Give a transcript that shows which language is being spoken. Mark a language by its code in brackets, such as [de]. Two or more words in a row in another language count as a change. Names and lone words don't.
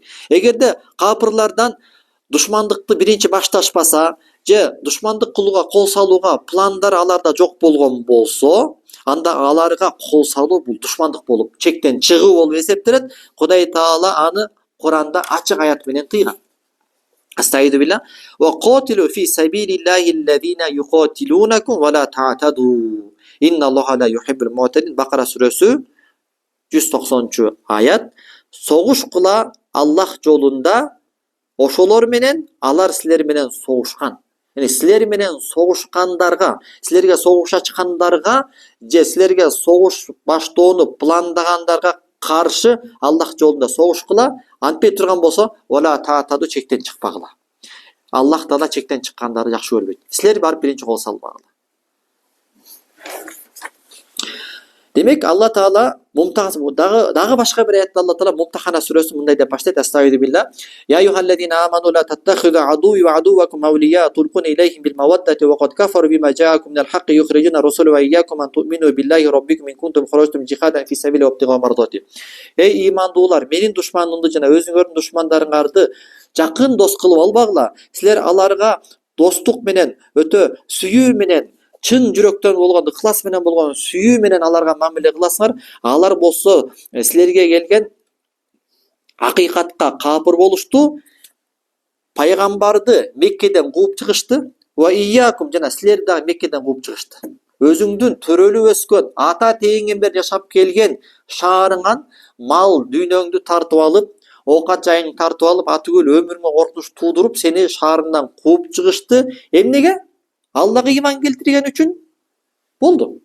[ky] Эгерде капырлардан душмандыкты биринчи башташпаса, же душмандык кылууга кол салууга пландар аларда жок болгон болсо, анда аларга кол салуу бул душмандык болуп, чектен чыгуу болуп эсептелет. Кудай Таала аны Куранда ачык аят менен тыйган. [ar] أستعيذ بالله. وقاتلوا في سبيل الله الذين يقاتلونكم ولا تعتدوا. إن الله لا يحب المعتدين. [ky] Бакара сүрөсү 190-аят. Согуш кыла Аллах жолунда ошолор менен алар силер менен согушкан. Силер менен согушкандарга, силерге согуш ачкандарга, же силерге согуш баштоону пландагандарга каршы Аллах жолунда согуш кыла. Антпей турган болсо, [ar] ولا تعتدوا [ky] чектен чыкпагыла. Аллах Таала чектен чыккандарды жакшы көрбөйт. Силер барып биринчи кол салбагыла. Демек, Алла Таала дагы башка бир аятта Алла Таала Мумтахана сүрөсү мындай деп баштайт. [ar] أستغفر بالله. يا أيها الذين آمنوا لا تتخذوا عدوي وعدوكم أولياء تلقون إليهم بالمودة وقد كفروا بما جاءكم من الحق يخرجون الرسول وإياكم أن تؤمنوا بالله ربكم إن كنتم خرجتم جهادا في سبيلي وابتغاء مرضاتي. [ky] Ey имандуулар, менин душманымды жана өзүңөрдүн душмандарыңарды жакын дос кылып албагыла. Силер аларга достук менен, өтө сүйүү менен, чын жүрөктөн болгон, ыхлас менен болгон сүйүү менен аларга мамиле кыласыңар. Алар болсо силерге келген акыйкатка капыр болушту, пайгамбарды Меккеден кууп чыгышты. [ar] وإياكم [ky] жана силерди дагы Меккеден кууп чыгышты. Өзүңдүн төрөлүп өскөн, ата тейиңден бери жашап келген шаарыңан мал дүйнөңдү тартып алып, оокат жайыңды тартып алып, атүгүл өмүрүңө коркунуч туудуруп, сени шаарыңдан кууп чыгышты. Эмнеге? Аллага иман келтирген үчүн болду.